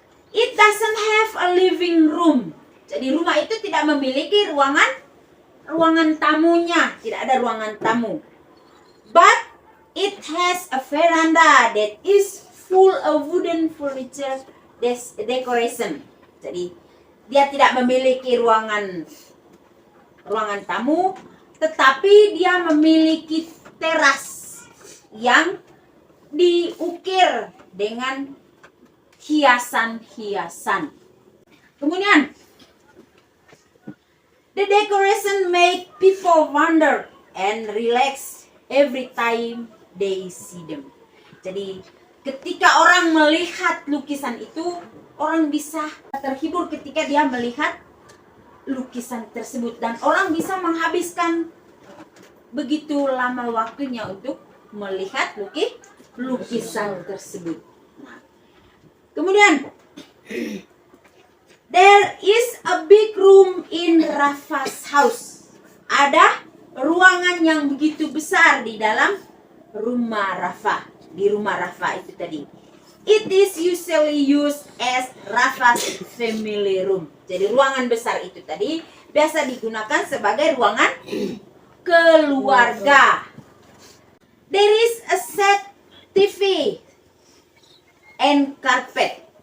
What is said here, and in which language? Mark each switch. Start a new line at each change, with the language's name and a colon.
English: It doesn't have a living room.
Indonesian: Jadi rumah itu tidak memiliki ruangan tamunya, tidak ada ruangan tamu.
English: But it has a veranda that is full of wooden furniture decoration.
Indonesian: Jadi dia tidak memiliki ruangan tamu, tetapi dia memiliki teras yang diukir dengan hiasan-hiasan. Kemudian
English: the decoration make people wonder and relax every time they see them.
Indonesian: Jadi ketika orang melihat lukisan itu, orang bisa terhibur ketika dia melihat lukisan tersebut, dan orang bisa menghabiskan begitu lama waktunya untuk melihat lukisan tersebut. Nah, kemudian
English: there is a big room in Rafa's house.
Indonesian: Ada ruangan yang begitu besar di dalam rumah Rafa. Di rumah Rafa itu tadi.
English: It is usually used as Rafa's family room.
Indonesian: Jadi ruangan besar itu tadi biasa digunakan sebagai ruangan keluarga.
English: There is a set TV and carpet.